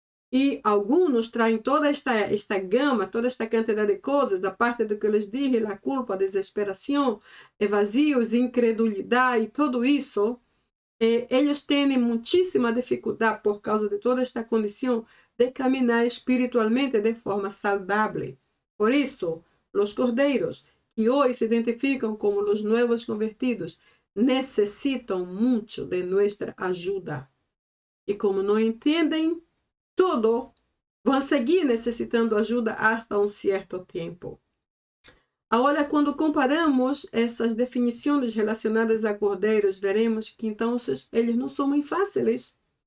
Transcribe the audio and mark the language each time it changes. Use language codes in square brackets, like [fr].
[pt] E alguns traem toda esta gama, toda esta quantidade de coisas, da parte do que eu lhes [es] dije, [pt] a culpa, a desesperação, vazios, incredulidade e tudo isso. Eles têm muitíssima dificuldade por causa de toda esta condição de caminhar espiritualmente de forma saudável. Por isso, os cordeiros [es] que hoy se identifican como los nuevos convertidos necesitan mucho de nuestra ayuda. [pt] E como não entendem tudo, vão seguir necessitando ajuda [es] hasta [pt] um certo tempo. Agora, quando comparamos essas definições relacionadas a cordeiros, veremos que então eles não são muito fáceis.